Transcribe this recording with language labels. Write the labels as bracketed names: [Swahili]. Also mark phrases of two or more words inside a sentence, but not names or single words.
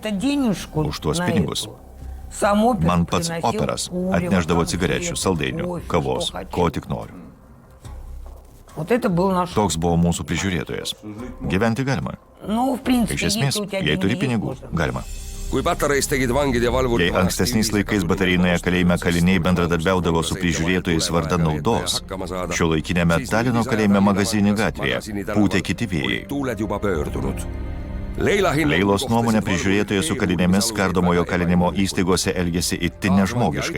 [Lithuanian] Už tuos pinigus man pats operas atneždavo cigarečių, saldainių, kavos, ko tik noriu. Toks buvo mūsų prižiūrėtojas. Gyventi galima. Iš esmės, jei turi pinigų, galima. [Estonian] Kui patareis tegid vangid ja valvur... [Lithuanian] Jei ankstesniais laikais batareinoje kalėjime kaliniai bendradarbiaudavo su prižiūrėtojais vardan naudos, šiuolaikinėme Talino kalėjime Magazinį gatvėje pūtė kiti vėjai. Leilos nuomonė prižiūrėtoje su kalinėmis kardomojo kalinimo įstaigose elgėsi itin nežmogiškai.